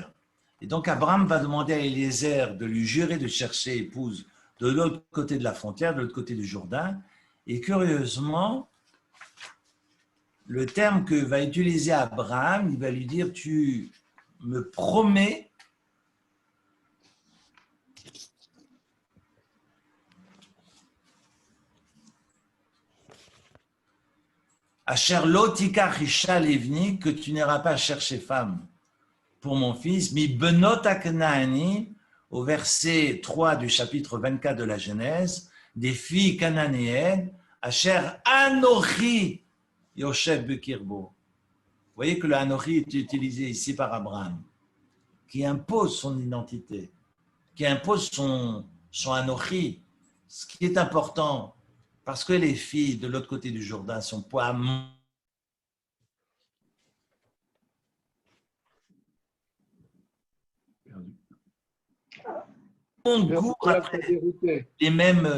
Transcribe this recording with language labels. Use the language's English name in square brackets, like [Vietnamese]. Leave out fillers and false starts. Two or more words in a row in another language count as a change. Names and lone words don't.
[French] Et donc, Abraham va demander à Eliezer de lui jurer de chercher épouse de l'autre côté de la frontière, de l'autre côté du Jourdain. Et curieusement, le terme que va utiliser Abraham, il va lui dire, tu me promets [Hebrew] אשר לא תקח אשה לבני, [French] que tu n'iras pas chercher femme pour mon fils, [Hebrew] מבנות הכנעני, [French] au verset 3 du chapitre 24 de la Genèse, des filles cananéennes, [Hebrew] אשר אנכי יושב בקרבו. [French] Vous voyez que le anochi est utilisé ici par Abraham, qui impose son identité, qui impose son anochi, ce qui est important, parce que les filles de l'autre côté du Jourdain sont pas les mêmes.